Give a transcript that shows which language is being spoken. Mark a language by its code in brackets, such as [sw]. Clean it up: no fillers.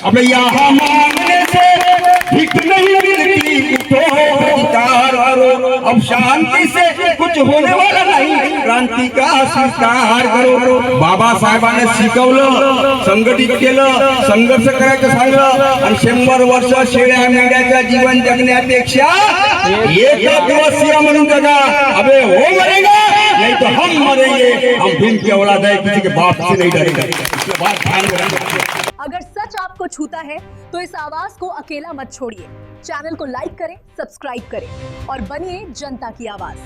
[hi] अब यहाँ मांगने से भीख नहीं मिलती, उठो प्रतिकार करो। अब शांति से कुछ होने वाला नहीं, क्रांती का स्वीकार करो। [mr] बाबासाहेबांनी शिकवलं, संघटित केलं, संघर्ष करायचं सांगितलं आणि 100 वर्ष शेळ्या मेंढ्याच्या जीवन जगण्यापेक्षा एक दिवसीय म्हणून जगा। [hi] अबे वो मरेगा नहीं तो हम मरेंगे, हम भीम की औलाद है, किसी के बाप से नहीं डरेगा। इसके बाद ध्यान रखना। अगर सच आपको छूता है तो इस आवाज को अकेला मत छोड़िए। चैनल को लाइक करें, सब्सक्राइब करें और बनिए जनता की आवाज।